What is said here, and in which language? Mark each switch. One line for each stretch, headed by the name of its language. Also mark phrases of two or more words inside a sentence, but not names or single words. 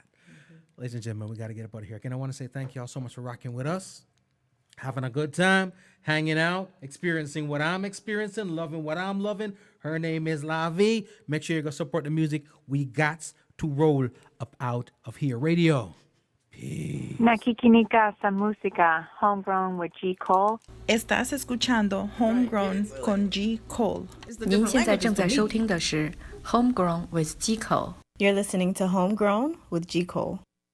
English: Ladies and gentlemen, we got to get up out of here. Again, I want to say thank you all so much for rocking with us, having a good time, hanging out, experiencing what I'm experiencing, loving what I'm loving. Her name is Lavie. Make sure you go support the music. We got to roll up out of here. Radio. Peace.
Filipino: Nakikinika sa música, Homegrown with G. Cole.
Spanish: Estás escuchando Homegrown con G. Cole.
Chinese: 您现在正在收听的是 Homegrown with G. Cole.
English: You're listening to Homegrown with G. Cole.